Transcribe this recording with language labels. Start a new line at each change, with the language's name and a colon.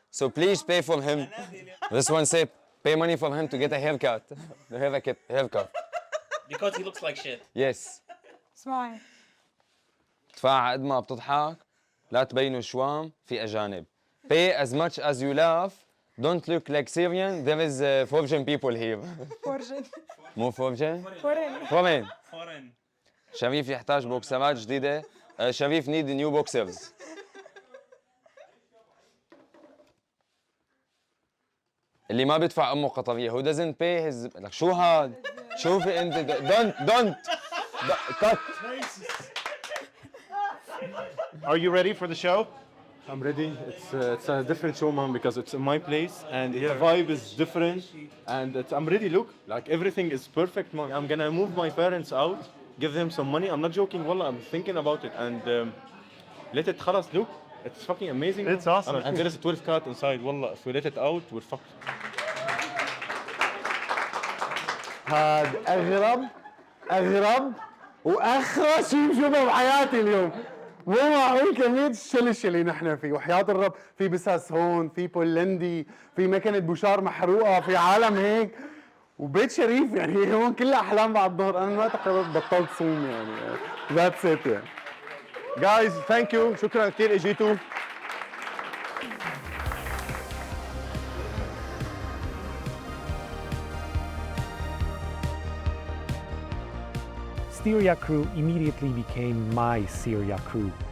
English: So please pay for him. This one say pay money for him to get a haircut. Haircut. Because he looks like shit. Yes. Smile.
Arabic: تفاعل قد ما بتضحك لا تبينوا شوام في أجانب.
English: Pay as much as you laugh. Don't look like Syrian. There is foreign people here. Foreign.
Arabic: مو foreign?
English: Foreign. Foreign.
Arabic: شريف يحتاج بوكسرات جديدة.
English: شريف need new boxers.
Arabic: اللي ما بيدفع أمه قطرية.
English: Who doesn't pay his...
Arabic: لك شو هاد؟ شوفي أنت.
English: Don't. Cut. Are you ready for the show? I'm ready. It's a different show, man, because it's in my place and the vibe is different. And I'm ready. Look, like everything is perfect, man. I'm gonna move my parents out, give them some money. I'm not joking, wallah. I'm thinking about it and let it. خلاص, look, it's fucking amazing. It's awesome. And there is a 12 cat inside, wallah. If we let it out, we're fucked.
Arabic: هاد أغرب وأخرس شيء بشوفه بحياتي اليوم. مو معقول كمية الشلش اللي نحن فيه، وحياة الرب في بساس هون، في بولندي، في مكنة بوشار محروقة، في عالم هيك، وبيت شريف يعني هون كلها أحلام بعد الظهر. أنا ما تقررت بطلت صوم يعني.
English: That's it يعني. Guys, thank you.
Arabic: شكرا كثير اجيتوا.
English: Syria crew immediately became my Syria crew.